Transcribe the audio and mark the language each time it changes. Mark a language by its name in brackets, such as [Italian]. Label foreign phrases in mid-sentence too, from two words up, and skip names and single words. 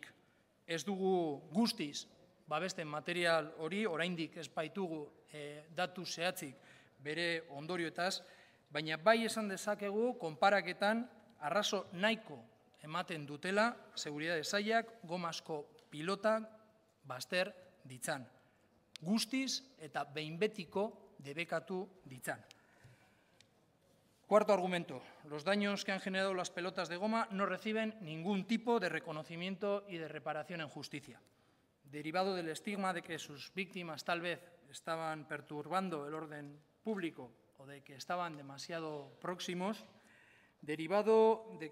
[Basque] Ez dugu guztiz babesten material hori, oraindik ez baitugu datu zehatzik bere ondorioetaz, baina bai esan dezakegu konparaketan arrazo nahiko ematen dutela Seguritate sailak gomazko pilotak bazter ditzan. Guztiz eta behin betiko debekatu ditzan. [Spanish] Cuarto argumento. Los daños que han generado las pelotas de goma no reciben ningún tipo de reconocimiento y de reparación en justicia. Derivado del estigma de que sus víctimas tal vez estaban perturbando el orden público o de que estaban demasiado próximos, derivado de